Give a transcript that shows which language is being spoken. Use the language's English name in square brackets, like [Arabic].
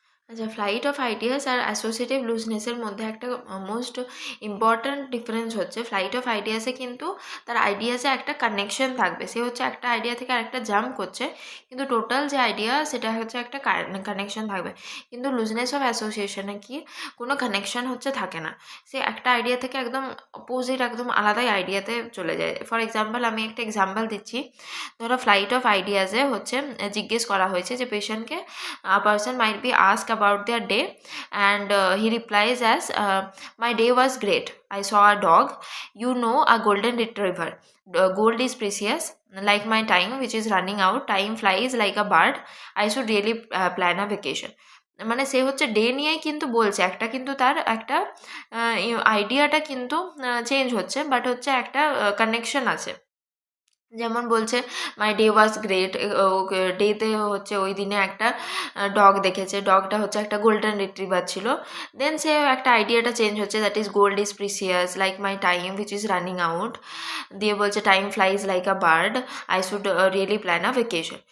[Bangla] আচ্ছা, flight of ideas are associative লুজনেসের মধ্যে একটা মোস্ট ইম্পর্ট্যান্ট ডিফারেন্স হচ্ছে, ফ্লাইট অফ আইডিয়াসে কিন্তু তার আইডিয়াসে একটা কানেকশন থাকবে, সে হচ্ছে একটা আইডিয়া থেকে আরেকটা জাম্প করছে, কিন্তু টোটাল যে আইডিয়া সেটা হচ্ছে একটা কানেকশন থাকবে। কিন্তু লুজনেস অফ অ্যাসোসিয়েশনে কি কোনো কানেকশন হচ্ছে থাকে না, সে একটা আইডিয়া থেকে একদম অপোজিট একদম আলাদাই আইডিয়াতে চলে যায়। ফর এক্সাম্পল আমি একটা এক্সাম্পল দিচ্ছি, ধরো ফ্লাইট অফ আইডিয়াসে হচ্ছে জিজ্ঞেস করা হয়েছে যে পেশেন্টকে, [English] a person might be asked about their day, and he replies as, my day was great, I saw a dog, you know, a golden retriever, gold is precious like my time which is running out, time flies like a bird, I should really plan a vacation। [Bangla] মানে সে হচ্ছে day নিয়েই কিন্তু বলছে, একটা কিন্তু তার একটা আইডিয়াটা কিন্তু চেঞ্জ হচ্ছে, বাট হচ্ছে একটা কানেকশন আছে। যেমন বলছে [English] my day was great, [Bangla] ডেতে হচ্ছে ওই দিনে একটা ডগ দেখেছে, ডগটা হচ্ছে একটা গোল্ডেন রিট্রিভার ছিল, দেন সে একটা আইডিয়াটা চেঞ্জ হচ্ছে, [English] that is gold is precious like my time which is running out, [Bangla] দিয়ে বলছে [English] Time flies like a bird, I should really plan a vacation.